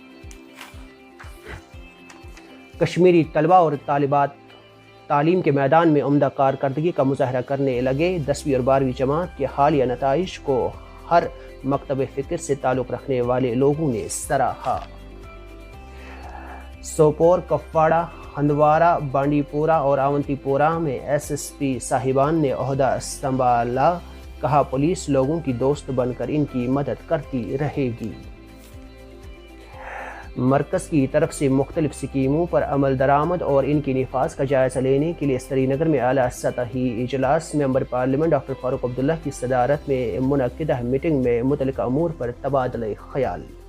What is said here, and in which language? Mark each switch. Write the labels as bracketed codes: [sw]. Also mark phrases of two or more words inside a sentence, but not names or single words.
[ur] کشمیری طلبہ اور طالبات تعلیم کے میدان میں عمدہ کارکردگی کا مظاہرہ کرنے لگے، 10ویں اور 12ویں جماعت کے حالیہ نتائج کو ہر مکتب فکر سے تعلق رکھنے والے لوگوں نے سراہا۔ سوپور، کپواڑہ، ہندوارہ، بانڈی پورہ اور اونتی پورہ میں SSP صاحبان نے عہدہ سنبھالا، کہا پولیس لوگوں کی دوست بن کر ان کی مدد کرتی رہے گی۔ مرکز کی طرف سے مختلف اسکیموں پر عمل درآمد اور ان کے نفاذ کا جائزہ لینے کے لیے سری نگر میں اعلیٰ سطحی اجلاس ممبر پارلیمنٹ ڈاکٹر فاروق عبداللہ کی صدارت میں منعقدہ میٹنگ میں متعلقہ امور پر تبادلہ خیال۔